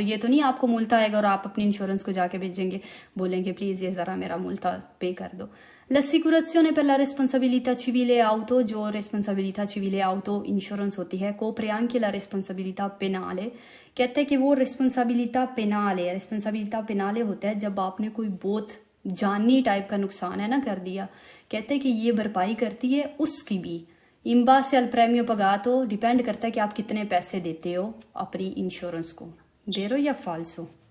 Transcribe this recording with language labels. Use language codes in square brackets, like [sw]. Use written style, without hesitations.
[hi] ये तो नहीं आपको मुल्ता आएगा और आप अपनी इंश्योरेंस को जाके भेजेंगे, बोलेंगे प्लीज ये जरा मेरा मुल्ता पे कर दो। [it] L'assicurazione per la responsabilità civile auto, जो responsabilità civile auto इंश्योरेंस होती है, copre anche la responsabilità penale। [hi] कहते हैं कि वो responsabilità penale होता है जब आपने कोई बहुत जानी टाइप का नुकसान है ना कर दिया, कहते हैं कि ये भरपाई करती है उसकी भी। इम्बा से अल प्रेमियो पगातो, डिपेंड करता है कि आप कितने पैसे देते हो अपनी इंश्योरेंस को। वेरो या फाल्सो?